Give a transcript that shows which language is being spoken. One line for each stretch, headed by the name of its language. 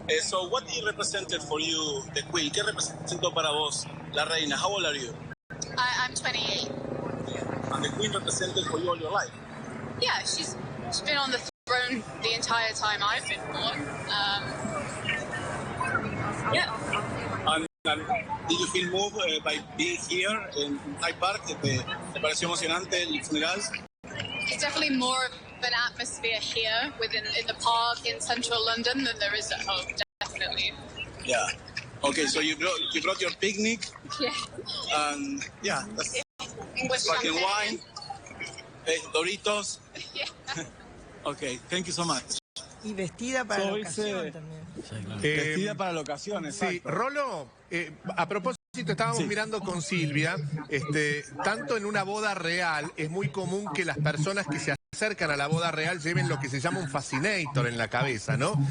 English: So what did represented for you the Queen?
Spanish: ¿Qué representó para vos la reina?
English: How old are you? I'm 28. And the Queen represented for you all your life? Yeah, she's been on the throne the entire time I've been born. Yeah. And did you feel moved by being here in Hyde Park?
Spanish: ¿Te pareció emocionante el funeral?
English: It's definitely more of an atmosphere here in the park in central London than there is at home, definitely. Yeah. Okay, so you brought your picnic. Yeah. And yeah, that's sparkling wine, Doritos. Yeah. Okay, thank you so much.
Spanish: Y vestida para la ocasión también. Vestida para la ocasión, exacto. Sí, Rolo, a propósito, estábamos mirando con Silvia, tanto en una boda real es muy común que las personas que se acercan a la boda real lleven lo que se llama un fascinator en la cabeza, ¿no?